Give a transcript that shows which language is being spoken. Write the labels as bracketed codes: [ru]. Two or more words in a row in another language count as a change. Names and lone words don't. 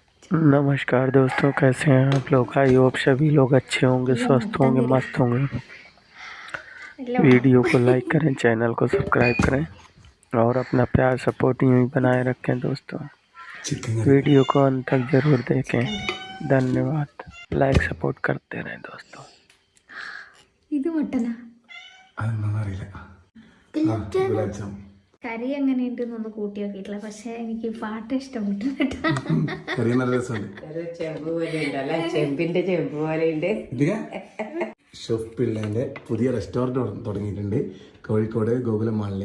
[hi] नमस्कार दोस्तों, कैसे हैं आप लोग। [en] I hope [hi] सभी लोग अच्छे होंगे, स्वस्थ होंगे, मस्त होंगे। वीडियो को लाइक करें, चैनल को सब्सक्राइब करें और अपना प्यार सपोर्ट यूं ही बनाए रखें दोस्तों। वीडियो को अंत तक जरूर देखें। धन्यवाद। लाइक सपोर्ट करते रहें दोस्तों। [ml] ഇത് മട്ടനാ കറി എങ്ങനെയുണ്ടെന്നൊന്ന് കൂട്ടി നോക്കിയിട്ടില്ല, പക്ഷെ എനിക്ക് പാട്ട് ഇഷ്ടപ്പെട്ടു കേട്ടോ. ചെമ്പിന്റെ ചെമ്പ് പോലെയുണ്ട്. ഷെഫ് പിള്ളേന്റെ പുതിയ റെസ്റ്റോറൻറ്റ് തുടങ്ങിയിട്ടുണ്ട് കോഴിക്കോട് ഗോകുലം മാളിൽ.